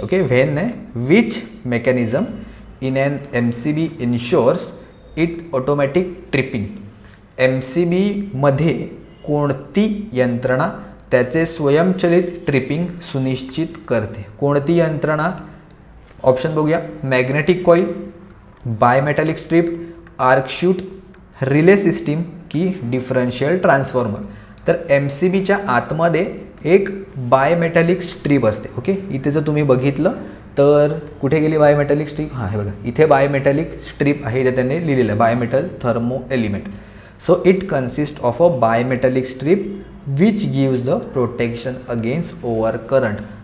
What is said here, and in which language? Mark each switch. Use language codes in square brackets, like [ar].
[en] Okay, when नाही, which mechanism in an MCB insures it automatic tripping. [mr] MCBमध्ये कोणती यंत्रणा त्याचे स्वयंचलित ट्रिपिंग सुनिश्चित करते. कोणती यंत्रणा? ऑप्शन बघूया. Magnetic coil, बायमेटॅलिक strip, arc shoot, relay system की डिफरन्शियल ट्रान्सफॉर्मर. तर MCBच्या आतमध्ये एक बायमेटॅलिक स्ट्रीप असते. ओके, इथे जर तुम्ही बघितलं तर कुठे गेली बायमेटॅलिक स्ट्रीप? हां, हे बघा इथे बायमेटॅलिक स्ट्रीप आहे, इथे त्यांनी लिहिलेलं आहे bimetal thermo element. [en] So it consist of a bimetallic strip which gives the protection against over current.